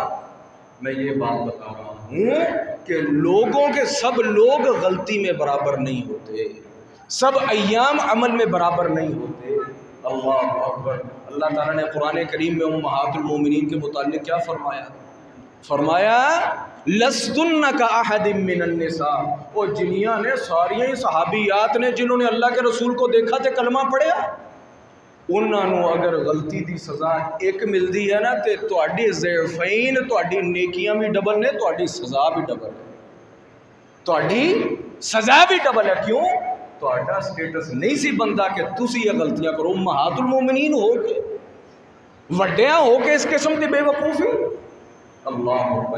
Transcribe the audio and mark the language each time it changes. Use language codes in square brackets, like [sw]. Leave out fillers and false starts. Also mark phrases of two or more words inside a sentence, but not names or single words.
[ur] میں یہ بات بتا رہا ہوں کہ لوگوں کے سب لوگ غلطی میں برابر نہیں ہوتے، سب ایام عمل میں برابر نہیں ہوتے۔ [ar] اللہ اکبر۔ [ur] اللہ تعالیٰ نے قرآن کریم میں امہات المومنین کے متعلق کیا فرمایا [ar] لستن کاحد من النساء۔ [pa] وہ جنیاں نے ساری صحابیات نے جنہوں نے اللہ کے رسول کو دیکھا تے کلمہ پڑھیا، انہوں اگر غلطی دی سزا ایک ملتی ہے نا تے تہاڈی ضعفین، تہاڈی نیکیاں بھی ڈبل نے، تہاڈی سزا بھی ڈبل ہے، تہاڈی سزا بھی ڈبل ہے۔ کیوں؟ تہاڈا سٹیٹس نہیں سی بنتا کہ تسی یہ غلطیاں کرو، امہات المومنین ہو کے، وڈیاں ہو کے اس قسم کی بے وقوفی۔ [ar] اللہ اکبر۔